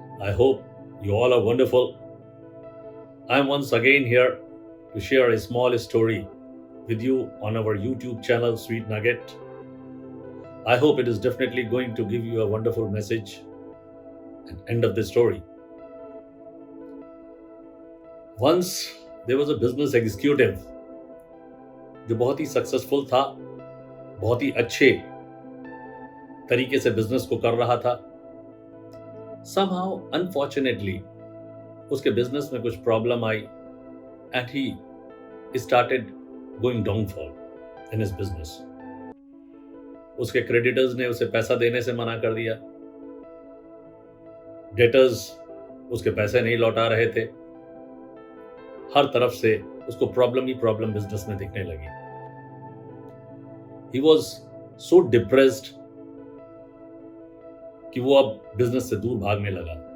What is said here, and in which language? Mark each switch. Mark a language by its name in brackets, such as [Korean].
[English] I hope you all are wonderful. I'm once again here to share a small story with you on our YouTube channel, Sweet Nugget. I hope it is definitely going to give you a wonderful message and end of the story. Once there was a business executive [Hindi] जो बहुत ही successful था, बहुत ही अच्छे तरीके से business को कर रहा था. [English] Somehow, unfortunately, [Hindi] उसके बिजनेस में कुछ problem I [English] and he started going downfall in his business. [Hindi] उसके क्रेडिटर्स ने उसे पैसा देने से मना कर दिया. डेटर्स उसके पैसे नहीं लौटा रहे थे. हर तरफ से उसको प्रॉब्लम ही प्रॉब्लम बिजनेस में दिखने लगी. [English] He was so depressed [Hindi] कि वो अब बिजनेस से दूर भागने लगा.